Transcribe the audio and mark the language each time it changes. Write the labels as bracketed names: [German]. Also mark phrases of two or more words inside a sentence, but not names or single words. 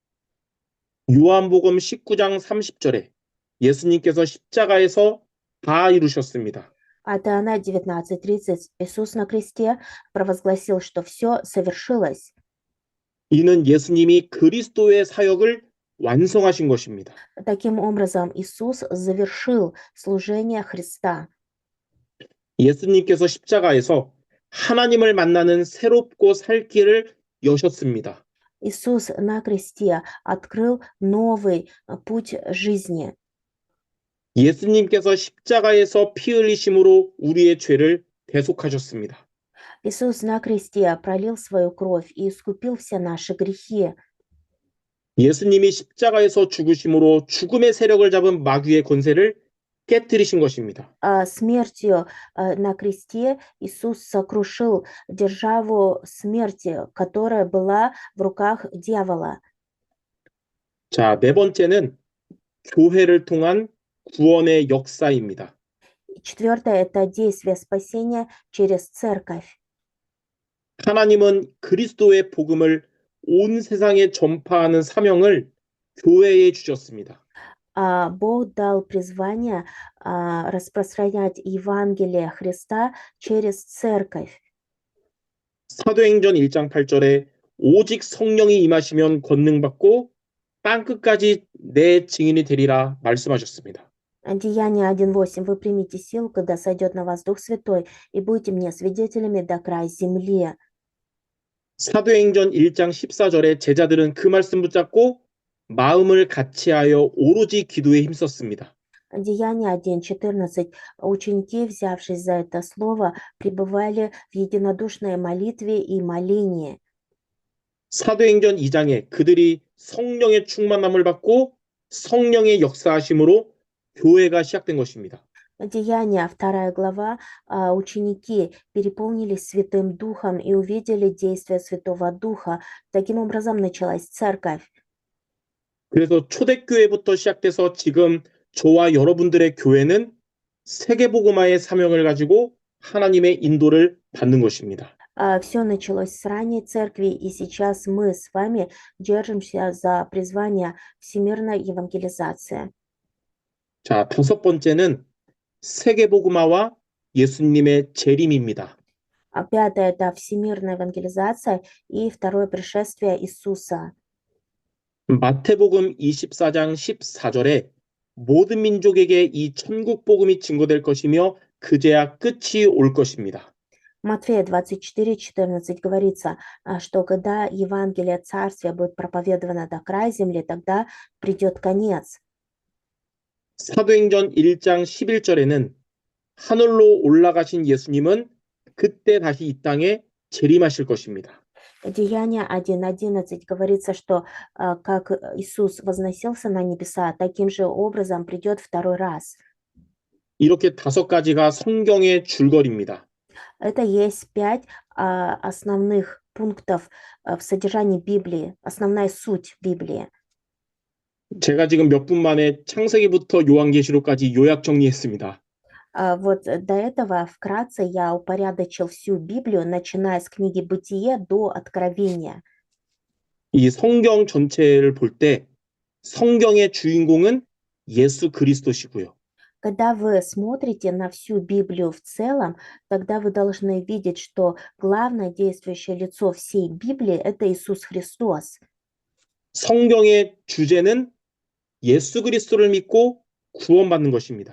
[Korean] 요한복음 19장 30절에 예수님께서 십자가에서 다 이루셨습니다. [Russian] От Иоанна 19:30 Иисус на кресте провозгласил, что все совершилось. [Korean] 이는 예수님이 그리스도의 사역을 완성하신 것입니다. [Russian] Таким образом, Иисус завершил служение Христа. [Korean] 예수님께서 십자가에서 하나님을 만나는 새롭고 살 길을 여셨습니다. [Russian] Иисус на кресте открыл новый путь жизни. [Korean] 예수님께서 십자가에서 피 흘리심으로 우리의 죄를 대속하셨습니다. [Russian] Иисус на кресте пролил свою кровь и искупил все наши грехи. [Korean] 예수님이 십자가에서 죽으심으로 죽음의 세력을 잡은 마귀의 권세를 깨뜨리신 것입니다. [Russian] Смертью на кресте Иисус сокрушил державу смерти, которая была в руках дьявола. [Korean] 자, 네 번째는 교회를 통한 구원의 역사입니다. [Russian] Четвертое– это действие спасения через церковь. [Korean] 하나님은 그리스도의 복음을 온 세상에 전파하는 사명을 교회에 주셨습니다. [Russian] Бог дал призвание распространять Евангелие Христа через церковь. [Korean] 사도행전 1장 8절에 오직 성령이 임하시면 권능받고 땅끝까지 내 증인이 되리라 말씀하셨습니다. [Russian] Деяние 1:8. Вы примите силу, когда сойдет на вас Дух Святой, и будете мне свидетелями до края земли. [Korean] 사도행전 1장 14절에 제자들은 그 말씀 붙잡고 마음을 같이하여 오로지 기도에 힘썼습니다. [Russian] Деяние 1:14. Ученики, взявшись за это слово, пребывали в единодушной молитве и молении. [Korean] 사도행전 2장에 그들이 성령의 충만함을 받고 성령의 역사하심으로 교회가 시작된 것입니다. [Russian] Деяние 2 глава. Ученики переполнились Святым Духом и увидели действие Святого Духа. Таким образом началась церковь. [Korean] 그래서 초대교회부터 시작돼서 지금 저와 여러분들의 교회는 세계복음화의 사명을 가지고 하나님의 인도를 받는 것입니다. [Russian] Все началось с ранней церкви, и сейчас мы с вами держимся за призвание всемирной евангелизации. [Korean] 자, 다섯 번째는 세계복음화와 예수님의 재림입니다. [Russian] Пятое– это всемирная евангелизация и второе пришествие Иисуса. [Korean] 마태복음 24장 14절에 모든 민족에게 이 천국 복음이 증거될 것이며 그제야 끝이 올 것입니다. [Russian] Матфея 24:14 говорится, что когда Евангелие Царствия будет проповедовано до края земли, тогда придет конец. [Korean] 사도행전 1장 11절에는 하늘로 올라가신 예수님은 그때 다시 이 땅에 재림하실 것입니다. [Russian] Деяние 1:11 говорится, что как Иисус возносился на небеса, таким же образом придет второй раз. [Korean] 이렇게 다섯 가지가 성경의 줄거리입니다. [Russian] Это есть 5 основных пунктов в содержании Библии, основная суть Библии. [Korean] 제가 지금 몇 분 만에 창세기부터 요한계시록까지 요약 정리했습니다. [Russian] Вот до этого вкратце я упорядочил всю Библию, начиная с книги Бытие до Откровения. [Korean] 이 성경 전체를 볼 때 성경의 주인공은 예수 그리스도시고요. [Russian] Когда вы смотрите на всю Библию в целом, тогда вы должны видеть, что главное действующее лицо всей Библии– это Иисус Христос. [Korean] 성경의 주제는 예수 그리스도를 믿고 구원받는 것입니다.